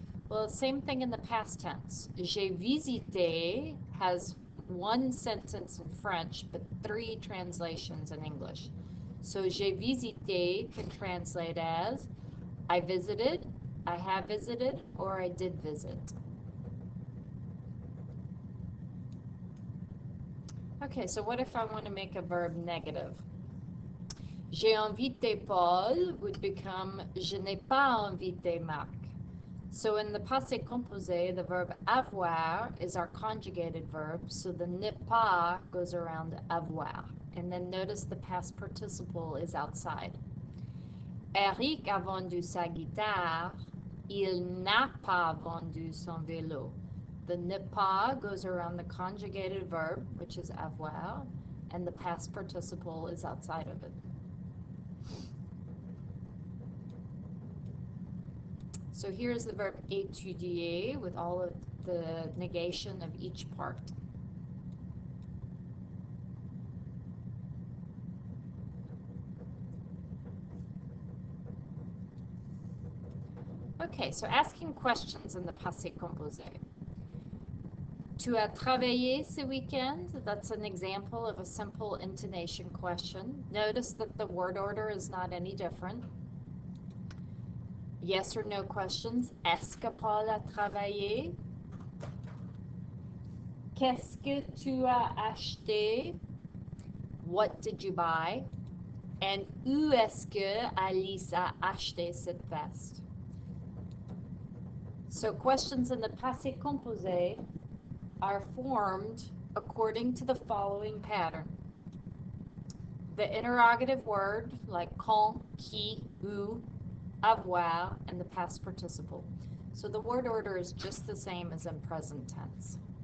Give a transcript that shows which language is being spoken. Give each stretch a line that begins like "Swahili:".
English: Well, same thing in the past tense. J'ai visité has one sentence in French, but 3 translations in English. So j'ai visité can translate as I visited, I have visited, or I did visit. Okay, so what if I want to make a verb negative?
French: J'ai invité Paul
English: would become
French: je n'ai pas invité Marc.
English: So in the passé composé, the verb avoir is our conjugated verb, so the ne pas goes around avoir. And then notice the past participle is outside.
French: Eric a vendu sa guitare, il n'a pas vendu son vélo.
English: The ne pas goes around the conjugated verb, which is avoir, and the past participle is outside of it. So here's the verb étudier with all of the negation of each part. Okay, so asking questions in the passé composé.
French: Tu as travaillé ce weekend?
English: That's an example of a simple intonation question. Notice that the word order is not any different. Yes or no questions.
French: Est-ce que Paul a travaillé? Qu'est-ce que tu as acheté?
English: What did you buy?
French: And où est-ce que Alice a acheté cette veste?
English: So questions in the passé composé are formed according to the following pattern. The interrogative word, like quand, qui, où, avoir, and the past participle. So the word order is just the same as in present tense.